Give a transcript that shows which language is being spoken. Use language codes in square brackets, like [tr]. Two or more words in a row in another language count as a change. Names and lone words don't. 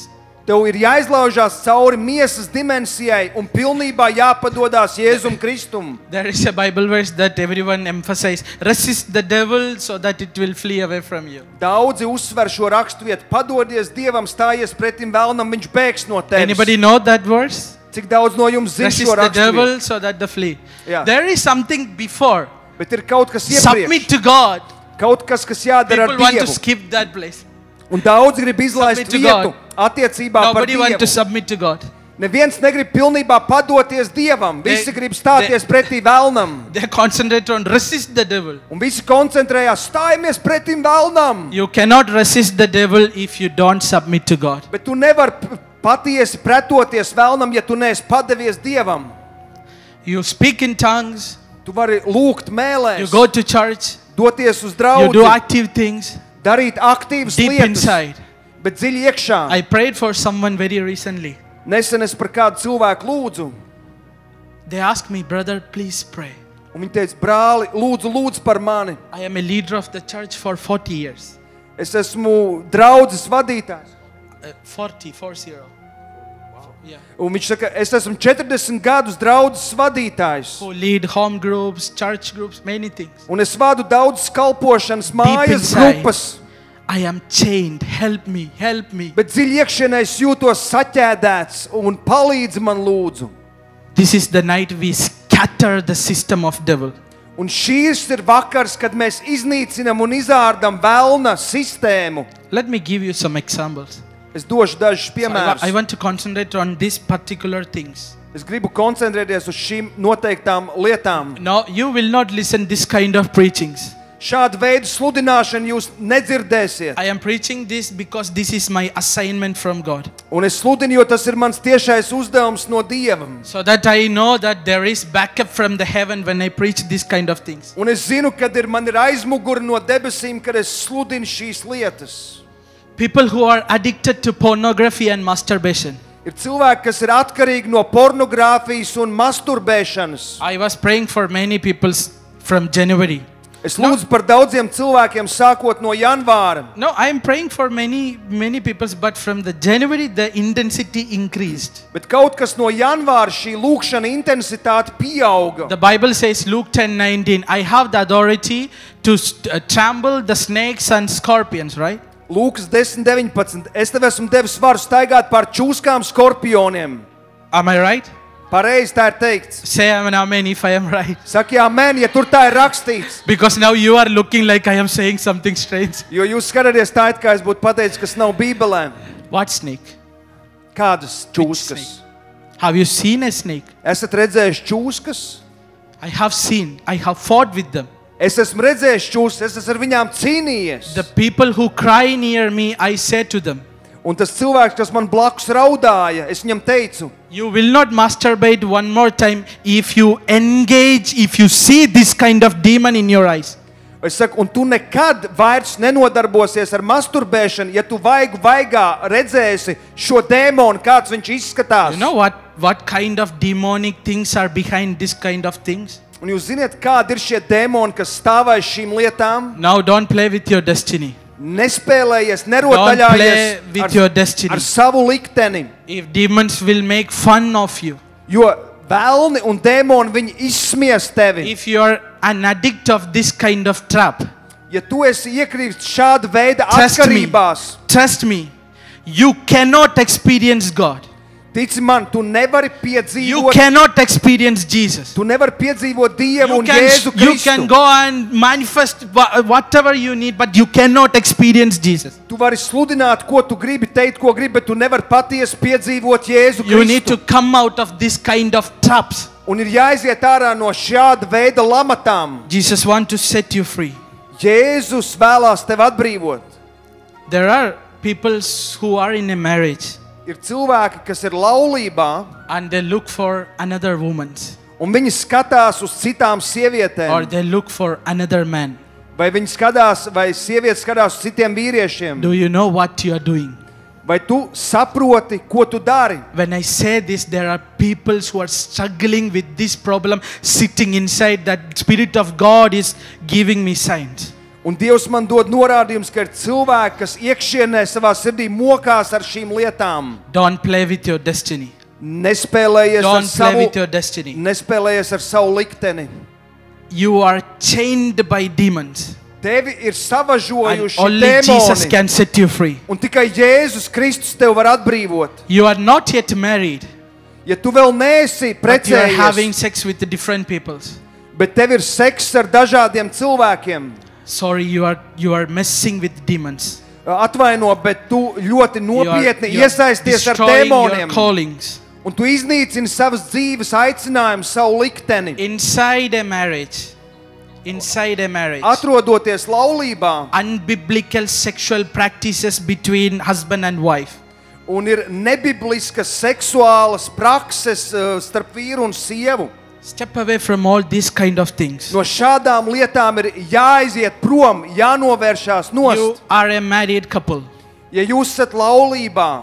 [lv] Tev ir jāizlaužās cauri miesas dimensijai un pilnībā jāpadodās Jēzum Kristum. [en] There is a Bible verse that everyone emphasizes. Resist the devil so that it will flee away from you. [lv] Daudzi uzsver šo raksturvietu. Padodies Dievam, stājies pretim vēlnam, viņš bēgs no tevis. [en] Anybody know that verse? [lv] Cik daudz no jums zina [en] Resist [lv] šo [en] the [lv] raksturvietu? [en] devil so that the flee. Yeah. There is something before. [lv] Bet ir kaut kas [en] Submit [lv] iepriekš. [en] to God. [lv] Kaut kas, kas jādara ar [en] People want to [lv] Dievu. [en] skip that place. [lv] Un daudzi grib izlaist [en] Submit to [lv] vietu [en] God. [lv] attiecībā par [en] Nobody want to [lv] Dievu. [en] submit to God. [lv] Neviens negrib pilnībā padoties Dievam. Visi grib stāties pretī velnam. [en] They concentrate on resist the devil. [lv] Un visi koncentrējās, stājamies pretim velnam. [en] You cannot resist the devil if you don't submit to God. [lv] Bet tu nevar patiesi pretoties velnam, ja tu neesi padevies Dievam. [en] You speak in tongues, [lv] Tu vari lūgt [en] you [lv] mēlēs, [en] go to church, [lv] doties uz [en] you do [lv] draudzi, [en] active things [lv] darīt aktīvas [en] deep [lv] lietas, [en] inside. [lv] bet dziļi iekšā. [en] I prayed for someone very recently. [lv] Nesen es par kādu cilvēku lūdzu, [en] They asked me, brother, please pray. [lv] un viņi teica, brāli, lūdzu par mani. [en] I am a leader of the church for 40 years. [lv] Es esmu draudzes vadītājs. [en] 40. Yeah. [lv] Un viņš saka, es esmu 40 gadus draudzes vadītājs. [en] Who lead home groups, church groups, many things. [lv] Un es vadu daudzas kalpošanas mājas [en] inside. [lv] grupas. [en] I am chained. Help me, help me. [lv] Bet dziļi iekšienē es jūtos saķēdēts un palīdzi man lūdzu. [en] This is the night we scatter the system of devil. [lv] Un šīs ir vakars, kad mēs iznīcinam un izārdam velna sistēmu. [en] Let me give you some examples. [lv] Es došu dažus [en] So [lv] piemērus. [en] I want to concentrate on these particular things. [lv] Es gribu koncentrēties uz šīm noteiktām lietām. [en] No, you will not listen this kind of preachings. [lv] Šādu veidu sludināšanu jūs nedzirdēsiet. [en] I am preaching this because this is my assignment from God. [lv] Un es sludinu, jo tas ir mans tiešais uzdevums no Dieva. [en] So that I know that there is backup from the heaven when I preach this kind of things. [lv] Un es zinu, kad man ir aizmuguri no debesīm, kad es sludinu šīs lietas. [en] People who are addicted to pornography and masturbation. [lv] Ir cilvēki, kas ir atkarīgi no pornogrāfijas un masturbēšanas. [en] I was praying for many people from January. [lv] Es lūdzu par daudziem cilvēkiem sākot no janvāra. [en] No, I am praying for many people, but from the January the intensity increased. [lv] Bet kaut kas no janvāra šī lūkšana intensitāte pieauga. [en] The Bible says, Luke 10:19, I have the authority to trample the snakes and scorpions, right? [lv] Lūkas 10:19. Es tev esmu devis varu staigāt pār čūskām, skorpioniem. [en] Am I right? [lv] Pareizi tā ir teikts. [en] Say amen if I am right. [lv] Saki amen, ja tur tā ir rakstīts. [en] Because now you are looking like I am saying something strange. [lv] Jo jūs skatāties tā, it kā es būtu pateicis, kas nav Bībelē. [en] What snake? [lv] Kādas [en] Which [lv] čūskas? [en] snake? Have you seen a snake? [lv] Esat redzējuši čūskas? [en] I have seen. I have fought with them. [lv] Es esmu redzējis čūskas, es esmu ar viņām cīnījies. [en] The people who cry near me, I said to them, [lv] Un tas cilvēks, kas man blakus raudāja, es viņam teicu, [en] you will not masturbate one more time if you engage, if you see this kind of demon in your eyes. [lv] es saku, un tu nekad vairs nenodarbosies ar masturbēšanu, ja tu vaigā redzēsi šo dēmonu, kāds viņš izskatās. [en] You know what kind of demonic things are behind this kind of things? [lv] Un jūs ziniet, kādi ir šie dēmoni, kas stāv aiz šīm lietām? [en] Now don't play with your destiny. [lv] Nespēlējies, [en] Don't play [lv] nerotaļājies [en] with your destiny. [lv] ar savu likteni, [en] If demons will make fun of you, [lv] jo velni un dēmoni viņi izsmies tevi. [en] if you are an addict of this kind of trap, [lv] Ja tu esi iekrīts šāda veida [en] Trust me. [lv] atkarībās, [en] trust me, you cannot experience God. [lv] tici man, tu nevari [en] You [lv] piedzīvot, [en] cannot experience Jesus. [lv] tu nevari piedzīvot Dievu [en] You [lv] un Jēzu [en] you [lv] Kristu. [en] can go and manifest whatever you need, but you cannot experience Jesus. [lv] Tu vari sludināt, ko tu gribi, teikt, ko gribi, bet tu nevari patiesi piedzīvot Jēzu [en] You need to [lv] Kristu. [en] come out of this kind of traps. [lv] Un ir jāiziet ārā no šāda veida lamatām. [en] Jesus wants to set you free. [lv] Jēzus vēlās tevi atbrīvot. [en] There are people who are in a marriage [lv] Ir cilvēki, kas ir laulībā, [en] and they look for another woman [lv] un viņi skatās uz citām [en] or [lv] sievietēm. [en] they look for another man. [lv] Vai viņi skatās, vai sievietes skatās uz citiem vīriešiem. [en] Do you know what you are doing? [lv] Vai tu saproti, ko tu dari? [en] When I say this, there are people who are struggling with this problem, sitting inside. That Spirit of God is giving me signs. [lv] Un Dievs man dod norādījums, ka ir cilvēki, kas iekšienē savā sirdī mokās ar šīm lietām. [en] Don't play with your destiny. [lv] Nespēlējies ar [en] Don't play [lv] savu, [en] with your destiny. [lv] nespēlējies ar savu likteni. [en] You are chained by demons. [lv] Tevi ir [en] And [lv] savažojuši [en] only Jesus [lv] dēmoni. [en] can set you free. [lv] Un tikai Jēzus Kristus tev var atbrīvot. [en] You are not yet married, [lv] Ja tu vēl neesi [en] but you are having [lv] precējies, [en] sex with the different people. [lv] bet tev ir seks ar dažādiem cilvēkiem, [en] Sorry, you are messing with demons. [lv] atvaino, bet tu ļoti [en] You are [lv] nopietni iesaisties ar [en] destroying your [lv] dēmoniem. [en] callings. [lv] Un tu iznīcini savas dzīves aicinājumu, savu likteni. [en] inside a marriage, [lv] Atrodoties laulībā, [en] unbiblical sexual practices between husband and wife. [lv] un ir nebibliskas seksuālas prakses starp vīru un sievu. [en] Step away from all these kind of things. [lv] No šādām lietām ir jāaiziet prom, jānovēršās [en] You [lv] nost. [en] are a married couple, [lv] Ja jūs esat laulībā,